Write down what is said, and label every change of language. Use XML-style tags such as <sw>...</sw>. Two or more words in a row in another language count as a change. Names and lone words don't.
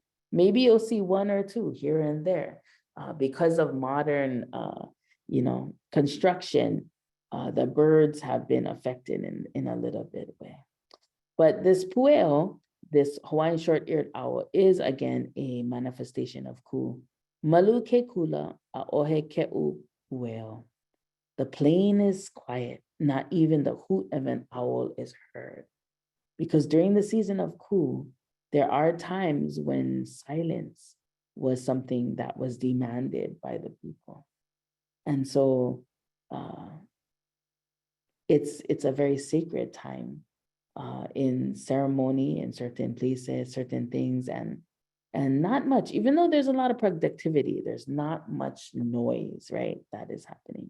<en>Maybe you'll see one or two here and there. Because of modern, construction, the birds have been affected in a little bit way. But this pueo, this Hawaiian short-eared owl, is again a manifestation of Ku.</en> <haw>Malu ke kula a ohe ke'u pueo.</haw> <en>The plain is quiet, not even the hoot of an owl is heard. Because during the season of Ku, there are times when silence was something that was demanded by the people. And so it's a very sacred time in ceremony, in certain places, certain things, and not much, even though there's a lot of productivity, there's not much noise, right, that is happening.</en>